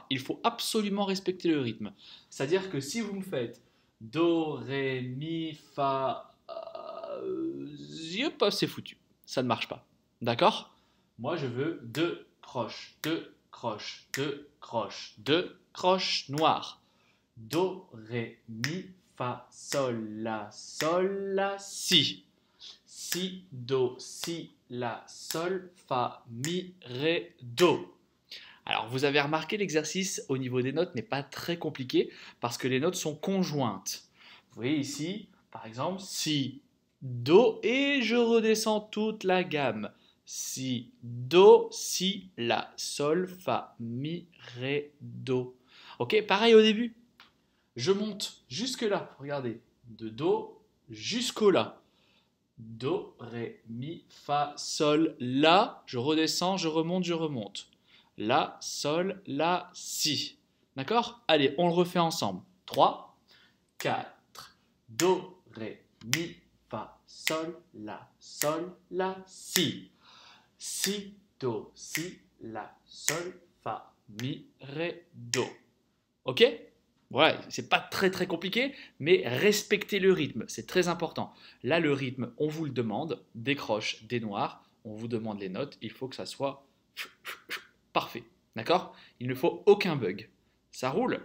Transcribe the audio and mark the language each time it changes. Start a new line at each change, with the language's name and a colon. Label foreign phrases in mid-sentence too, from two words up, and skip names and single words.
French: Il faut absolument respecter le rythme. C'est-à-dire que si vous me faites do, ré, mi, fa, c'est foutu. Ça ne marche pas. D'accord? Moi, je veux deux croches, deux croches, deux croches, deux croches noires. Do, ré, mi, fa, sol, la, si. Si, do, si, la, sol, fa, mi, ré, do. Alors, vous avez remarqué, l'exercice au niveau des notes n'est pas très compliqué parce que les notes sont conjointes. Vous voyez ici, par exemple, si, do, et je redescends toute la gamme. Si, do, si, la, sol, fa, mi, ré, do. Ok, pareil au début. Je monte jusque là, regardez, de do jusqu'au la. Do, Ré, Mi, Fa, Sol, La. Je redescends, je remonte, je remonte. La, Sol, La, Si. D'accord? Allez, on le refait ensemble. 3, 4. Do, Ré, Mi, Fa, Sol, La, Si. Si, Do, Si, La, Sol, Fa, Mi, Ré, Do. Ok? Voilà, c'est pas très compliqué, mais respectez le rythme, c'est très important. Là, le rythme, on vous le demande, des croches, des noirs, on vous demande les notes, il faut que ça soit parfait. D'accord? Il ne faut aucun bug. Ça roule?